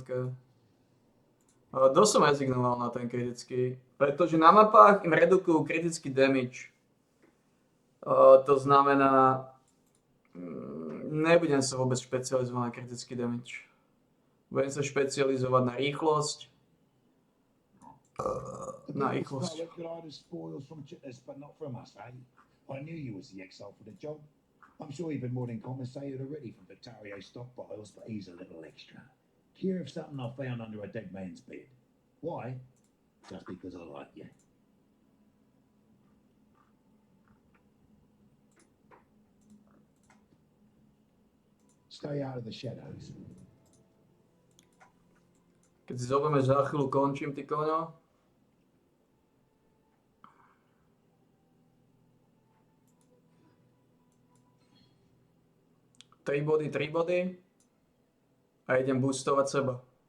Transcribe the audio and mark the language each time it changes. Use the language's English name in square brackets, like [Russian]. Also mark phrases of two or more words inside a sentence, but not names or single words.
[Slovak] Dosť som rezignoval na ten kritický, pretože na mapách im redukujú kritický damage. To znamená, nebudem sa vôbec špecializovať na kritický damage. Budem sa špecializovať na rýchlosť. Na rýchlosť. [English] I knew you was the exile for the job. I'm sure you've been more than compensated already from Victario's stockpiles, but he's a little extra. Care of something I found under a dead man's bed. Why? Just because I like you. Stay out of the shadows. [Slovak] Keď si zoberieme, že za chvíľu končím, ty koňo. Tri body. A idem boostovať seba.